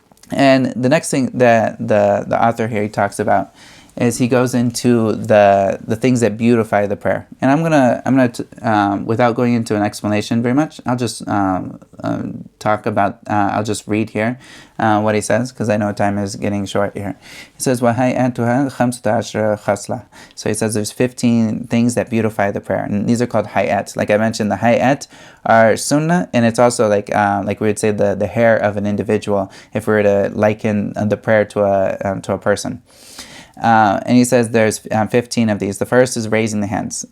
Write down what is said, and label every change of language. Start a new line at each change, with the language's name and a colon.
English: And the next thing that the author here he talks about is he goes into the things that beautify the prayer. And I'm gonna without going into an explanation very much, I'll just talk about. I'll just read here what he says, because I know time is getting short here. He says,
Arabic: وَهَيْئَتُهَا خَمْسَةَ عَشْرَ خَصْلَةً.
English: So he says there's 15 things that beautify the prayer, and these are called hayat. Like I mentioned, the hayat are sunnah, and it's also like we would say the hair of an individual if we were to liken the prayer to a person. And he says there's 15 of these. The first is raising the hands.